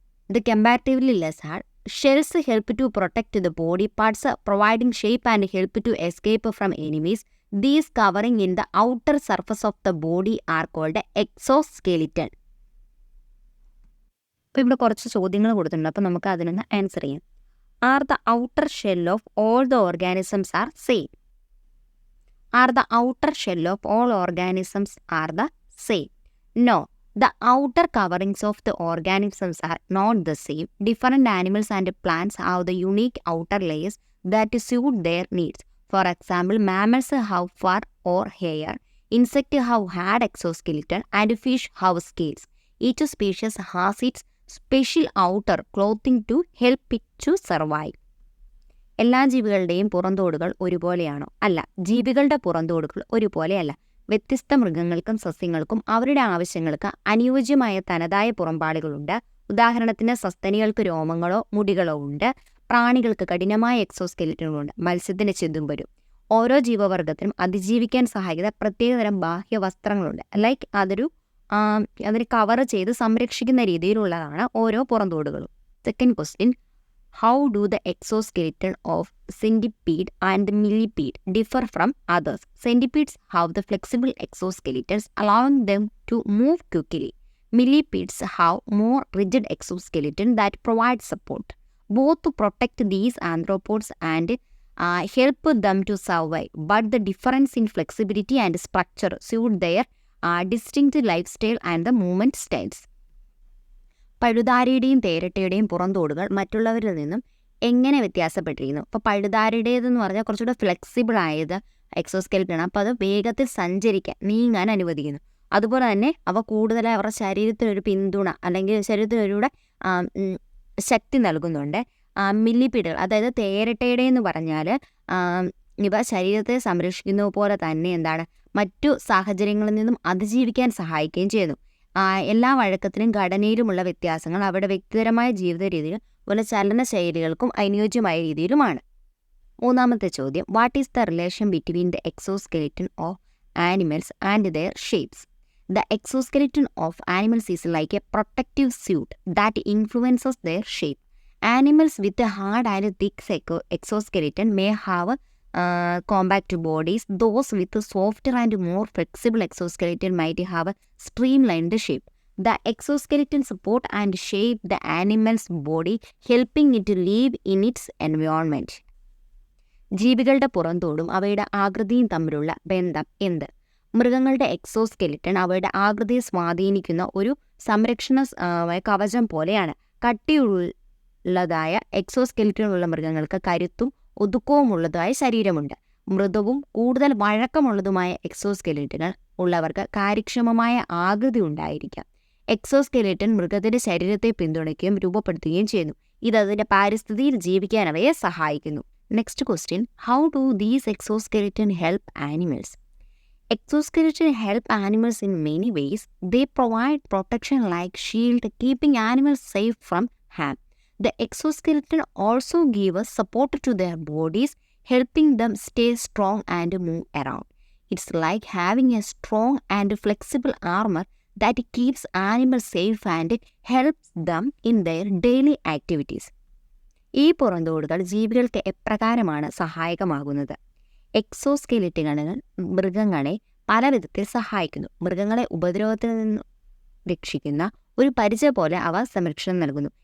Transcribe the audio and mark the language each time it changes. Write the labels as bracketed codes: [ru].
[en] ഇത് comparatively less hard. Shells help to protect the body parts, providing shape and help to escape from enemies. These covering in the outer surface of the body are called exoskeleton. [ml] അപ്പോൾ ഇവിടെ കുറച്ച് ചോദ്യങ്ങൾ കൊടുത്തിട്ടുണ്ട്. അപ്പോൾ നമുക്ക് അതിനൊന്ന് answer ചെയ്യാം. [en] Are the outer shell of all the organisms are same? Are the outer shell of all organisms are the same? No, the outer coverings of the organisms are not the same. Different animals and plants have the unique outer layers that suit their needs. For example, mammals have fur or hair, insects have hard exoskeleton, and fish have scales. Each species has its special outer clothing to help it to survive. [ml] എല്ലാ ജീവികളുടെയും പുറന്തോടുകൾ ഒരുപോലെയാണോ? അല്ല. ജീവികളുടെ പുറന്തോടുകൾ ഒരുപോലെയല്ല. വ്യത്യസ്ത മൃഗങ്ങൾക്കും സസ്യങ്ങൾക്കും അവരുടെ ആവശ്യങ്ങൾക്ക് അനുയോജ്യമായ തനതായ പുറംപാടുകളുണ്ട്. ഉദാഹരണത്തിന് സസ്തനികൾക്ക് രോമങ്ങളോ മുടികളോ ഉണ്ട്. പ്രാണികൾക്ക് കഠിനമായ എക്സോസ്കെലിറ്റനുകളുണ്ട്. മത്സ്യത്തിന് ചെതുമ്പരും. ഓരോ ജീവവർഗത്തിനും അതിജീവിക്കാൻ സഹായിക്കുന്ന പ്രത്യേകതരം ബാഹ്യ വസ്ത്രങ്ങളുണ്ട്. ലൈക്ക് അതിന് കവർ ചെയ്ത് സംരക്ഷിക്കുന്ന രീതിയിലുള്ളതാണ് ഓരോ പുറന്തോടുകളും. [en] Second question, how do the exoskeleton of centipede and millipede differ from others? Centipedes have the flexible exoskeletons allowing them to move quickly. Millipedes have more rigid exoskeleton that provide support, both to protect these arthropods and help them to survive, but the difference in flexibility and structure suit their distinct lifestyle and the movement styles. [ml] പഴുതാരയുടെയും തേരട്ടയുടെയും പുറന്തോടുകൾ മറ്റുള്ളവരിൽ നിന്നും എങ്ങനെ വ്യത്യാസപ്പെട്ടിരിക്കുന്നു? അപ്പോൾ പഴുതാരയുടേതെന്ന് പറഞ്ഞാൽ കുറച്ചുകൂടെ flexible ആയത് exoskeleton ആണ്. അപ്പോൾ അത് വേഗത്തിൽ സഞ്ചരിക്കാൻ, നീങ്ങാൻ അനുവദിക്കുന്നു. അതുപോലെ തന്നെ അവ കൂടുതലായി അവരുടെ ശരീരത്തിനൊരു പിന്തുണ അല്ലെങ്കിൽ ശരീരത്തിനൊരു ശക്തി നൽകുന്നുണ്ട്. മില്ലിപീഡുകൾ, അതായത് തേരട്ടയുടെ എന്ന് പറഞ്ഞാൽ ഇവ ശരീരത്തെ സംരക്ഷിക്കുന്നത് പോലെ തന്നെ എന്താണ് മറ്റു സാഹചര്യങ്ങളിൽ നിന്നും അതിജീവിക്കാൻ സഹായിക്കുകയും ചെയ്യുന്നു. എല്ലാ വഴക്കത്തിനും ഘടനയിലുമുള്ള വ്യത്യാസങ്ങൾ അവരുടെ വ്യക്തിപരമായ ജീവിത രീതിയിലും അതുപോലെ ചലനശൈലികൾക്കും അനുയോജ്യമായ രീതിയിലുമാണ്. മൂന്നാമത്തെ ചോദ്യം, [en] What is the relation between the exoskeleton of animals and their shapes? The exoskeleton of animals is like a protective suit that influences their shape. Animals with a hard and thick exoskeleton may have compact bodies. Those with a softer and more flexible exoskeleton might have a streamlined shape. The exoskeleton support and shape the animal's body, helping it to live in its environment. [ml] ജീവികളുടെ പുറന്തോടും അവയുടെ ആകൃതിയും തമ്മിലുള്ള ബന്ധം എന്ത്? മൃഗങ്ങളുടെ exoskeleton അവയുടെ ആകൃതിയെ സ്വാധീനിക്കുന്ന ഒരു സംരക്ഷണ കവചം പോലെയാണ്. കട്ടിയുള്ളതായ എക്സോസ്കെലിറ്റനുള്ള മൃഗങ്ങൾക്ക് കരുത്തും ഒതുക്കവുമുള്ളതായ ശരീരമുണ്ട്. മൃദുവും കൂടുതൽ വഴക്കമുള്ളതുമായ എക്സോസ്കെലിറ്റനുകൾ ഉള്ളവർക്ക് കാര്യക്ഷമമായ ആകൃതി ഉണ്ടായിരിക്കാം. എക്സോസ്കെലിറ്റൻ മൃഗത്തിന്റെ ശരീരത്തെ പിന്തുണയ്ക്കുകയും രൂപപ്പെടുത്തുകയും ചെയ്യുന്നു. ഇത് അതിൻ്റെ പാരിസ്ഥിതിയിൽ ജീവിക്കാൻ അവയെ സഹായിക്കുന്നു. [en] Next question, how do these exoskeleton help animals? Exoskeleton help animals in many ways. They provide protection like shield, keeping animals safe from harm. The exoskeleton also give us support to their bodies, helping them stay strong and move around. It's like having a strong and flexible armor that keeps animals safe and helps them in their daily activities. [ml] ഈ പുറന്തോടുകൾ ജീവികൾക്ക് എപ്രകാരമാണ് സഹായകമാകുന്നത്? എക്സോസ്കെലിറ്റുകൾ മൃഗങ്ങളെ പല വിധത്തിൽ സഹായിക്കുന്നു. മൃഗങ്ങളെ ഉപദ്രവത്തിൽ നിന്ന് രക്ഷിക്കുന്ന ഒരു പരിചയ പോലെ അവ സംരക്ഷണം നൽകുന്നു.